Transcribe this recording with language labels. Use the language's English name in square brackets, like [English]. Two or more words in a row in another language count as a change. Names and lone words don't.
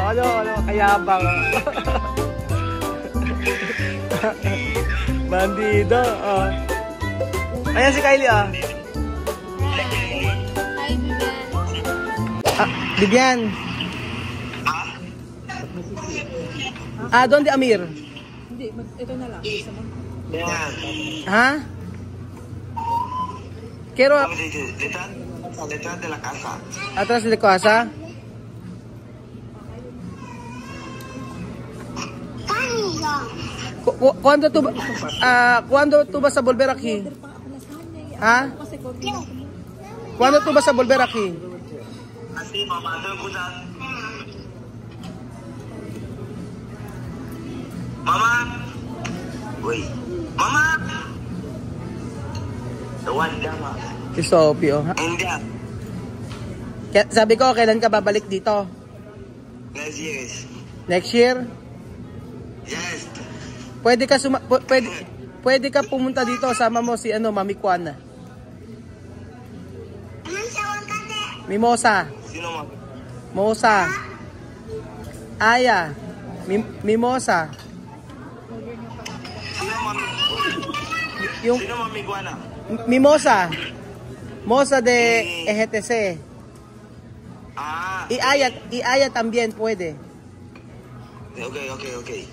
[Filipino] Ano, kayabang, oh. Bandido, oh. Ayan si Kylie, oh. Hi, Bibian. Vivian. Doon di Amir. Hindi, ito na lang. Isa mo. [Spanish] Ha? Quiero... Detrás de la casa. Atrás de la casa? ¿Cuándo tú vas a volver aquí? ¿Ah? ¿Cuándo tú vas a volver aquí? Así, mamá, te escuchas. Mama. Uy. Mama. Mama. [Filipino] Si Sophie, oh. India. Sabi ko, kailan ka babalik dito? [English] Next year. Next year? Yes. [Filipino] Pwede ka pumunta dito, sama mo si Mami Kwan. Mimosa. Sino mo? Mosa. Aya. Mimosa. Sino Mami Guana? Mimosa. Mosa de EGTC. [Spanish] Y Aya también puede. Okay.